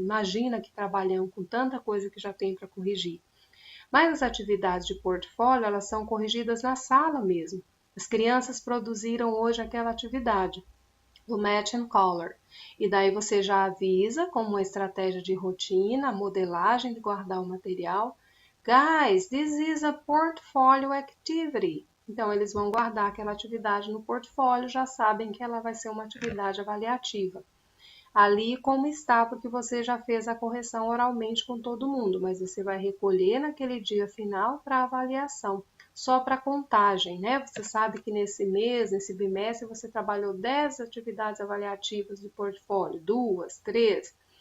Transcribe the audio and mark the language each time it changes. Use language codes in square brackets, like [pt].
[pt] Imagina que trabalham com tanta coisa que já tem para corrigir. Mas as atividades de portfólio, elas são corrigidas na sala mesmo. As crianças produziram hoje aquela atividade do Match and Color. E daí você já avisa, como uma estratégia de rotina, a modelagem de guardar o material. [en] Guys, this is a portfolio activity. [pt] Então, eles vão guardar aquela atividade no portfólio, já sabem que ela vai ser uma atividade avaliativa. Ali como está, porque você já fez a correção oralmente com todo mundo, mas você vai recolher naquele dia final para avaliação. Só para contagem, né? Você sabe que nesse mês, nesse bimestre, você trabalhou 10 atividades avaliativas do portfólio, 2, 3.